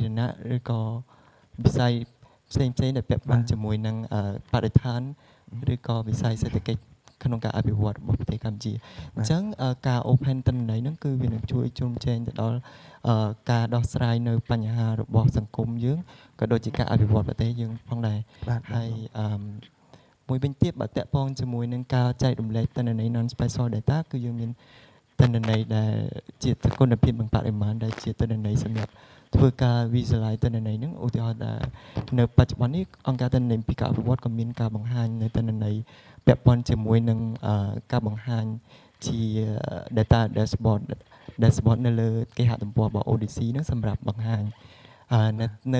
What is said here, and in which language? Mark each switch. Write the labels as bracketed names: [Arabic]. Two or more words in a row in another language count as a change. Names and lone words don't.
[Khmer] ណៈឬក៏វិស័យផ្សេងៗដែលពាក់ព័ន្ធជាមួយនឹងបរិស្ថានឬក៏វិស័យសេដ្ឋកិច្ចក្នុងការអភិវឌ្ឍរបស់ប្រទេសកម្ពុជាអញ្ចឹងការ open ទិន្នន័យហ្នឹងគឺវានឹងជួយជ្រោមជ្រែងទៅដល់ការដោះស្រាយនៅបញ្ហារបស់សង្គមយើង ក៏ដូចជាការអភិវឌ្ឍប្រទេសយើងផងដែរហើយមួយវិញទៀតបើតាក់ទងជាមួយនឹងការចែករំលែកទិន្នន័យ [English] non special data [Khmer] គឺយើងមានទិន្នន័យដែលជាគុណភាពនិងបរិ មាណដែលជាទិន្នន័យសម្រាប់ធ្វើការ visualize ទិន្នន័យហ្នឹងឧទាហរណ៍ថានៅបច្ចុប្បន្ននេះអង្គការទិន្នន័យពីការអភិវឌ្ឍក៏មានការបង្ហាញនៅទិ ន្នន័យពាក់ព័ន្ធជាមួយនឹងការបង្ហាញជា [English] data dashboard [Khmer] នៅលើគេហទំព័ររបស់ ODC ហ្នឹងសម្រាប់បង្ហាញនៅ